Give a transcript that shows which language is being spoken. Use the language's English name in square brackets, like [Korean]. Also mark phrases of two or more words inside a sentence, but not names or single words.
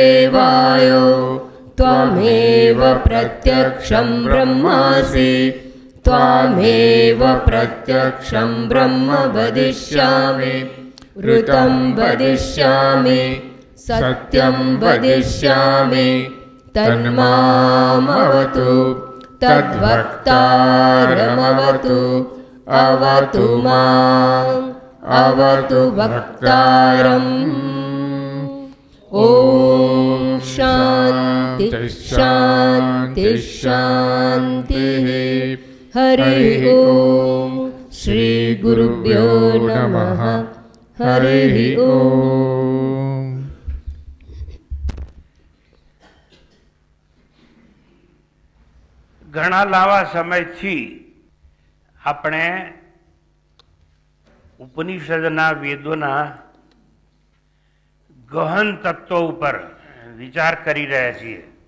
[Sanskrit] वायो त्वमेव प्रत्यक्षं ब्रह्मासि त्वमेव प्रत्यक्षं ब्रह्म वदिष्यामि ऋतं वदिष्यामि सत्यं वदिष्यामि तन्मामवतु तद्वक्तारमवतु अवतु माम् अवतु वक्तारम्। ॐ शान्ति शान्ति शान्तिः। हरिः ॐ श्री गुरुभ्यो नमः। हरिः ॐ। [Gujarati] ઘણા લાંબા સમયથી આપણે ઉપનિષદના વેદોના ગહન તત્વો ઉપર વિચાર કરી રહ્યા છીએ.